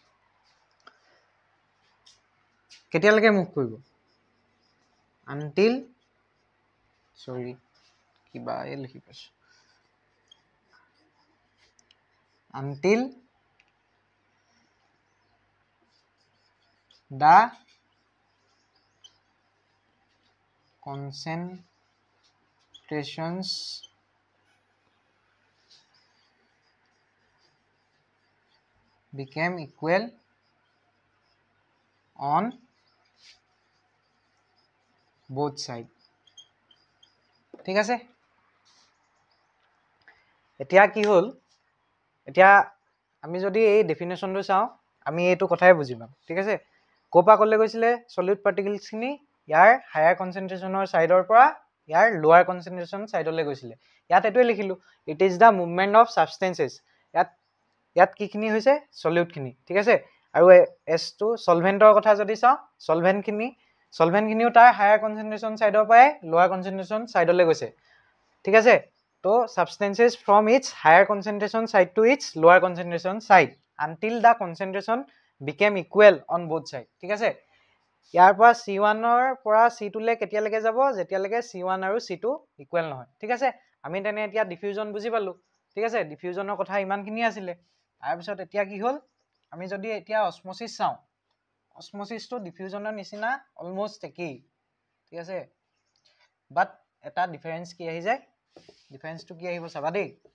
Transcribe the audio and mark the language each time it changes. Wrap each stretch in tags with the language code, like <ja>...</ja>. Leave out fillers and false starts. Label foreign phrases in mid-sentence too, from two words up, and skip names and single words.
<as>কেতিয়ালৈকে মুভ কৰিব</as> <en>until sorry</en> <as>কিবা লিখি পাইছো</as> <en>until the concentrations became equal on both sides</en> <as>ঠিক আছে এতিয়া কি হল এতিয়া আমি যদি এই ডেফিনেশনটো চাও আমি এইটো কথাই বুজি পাম ঠিক আছে কোপা কলে গৈছিলে</as> <en>solid particles</en> <as>খিনি ইয়াৰ হায়াৰ কনসেন্ট্ৰেশনৰ সাইডৰ পৰা ইয়াৰ</as> <en>lower concentration</en> <as>সাইডলৈ গৈছিলে ইয়াত এটোই লিখিলো</as> <en>it is the movement of substances</en> <as>ইয়াত কি খিনি হৈছে সলিড খিনি ঠিক আছে আৰু</as> <en>as to</en> <as>সলভেন্টৰ কথা যদি চাও সলভেন্ট খিনিও তাৰ হায়াৰ কনসেন্ট্ৰেশন সাইডৰ পৰা লোৱাৰ কনসেন্ট্ৰেশন সাইডলৈ গৈছে ঠিক আছে তো</as> <en>substances from its higher concentration side to its lower concentration side until the concentration became equal on both side</en> <as>ঠিক আছে ইয়াৰ পৰা C1 ৰ পৰা C2 লে কেতিয়ালৈকে যাব যেতিয়ালৈকে C1 আৰু C2 ইকুৱেল নহয় ঠিক আছে আমি তেনে এতিয়া ডিফিউজন বুজি পালো ঠিক আছে ডিফিউজনৰ কথা ইমানখিনি আছিল তাৰ পিছত এতিয়া কি হ'ল আমি যদি এতিয়া অসমোসিস চাও অসমোসিসটো ডিফিউজনৰ নিচিনা অলমোস্ট একেই ঠিক আছে বাট এটা ডিফাৰেন্স কি আহি যায় ডিফাৰেন্সটো কি আহিব চাবা দেই</as>